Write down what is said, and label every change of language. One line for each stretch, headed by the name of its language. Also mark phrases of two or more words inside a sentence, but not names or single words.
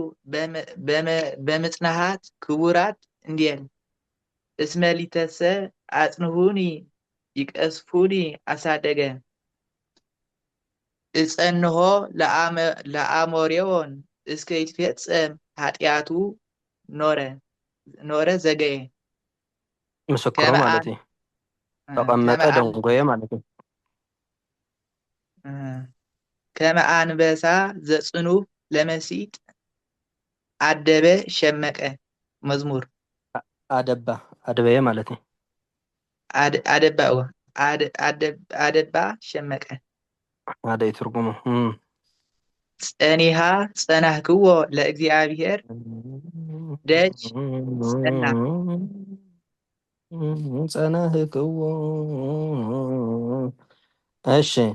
Geez: በምጽናሃት ክቡራት እንዲል እስመሊተሰ አጽንሁኒ ይቀስፉኒ አሳደገ እጸንሆ ለአሞሬዎን እስከ ይትፈጸም ኃጢአቱ
Amharic: ኖረ ዘገየ
Tigrinya: ምስክሩ ማለት እዩ
Amharic: ተቐመጠ ደንጎየ
Tigrinya: ማለት እዩ
Geez: ከመ አንበሳ ዘጽኑህ ለመሲጥ
Amharic: አደበ ሸመቀ
Geez: መዝሙር
Tigrinya: አደበየ ማለት እዩ
Amharic: አደባ ሸመቀ አደይ ትርጉሙ
Geez: ጸኒሃ ጸናህክዎ ለእግዚአብሔር
Amharic: ደጅ ጸና
Geez: ጸናህክዎ እሺ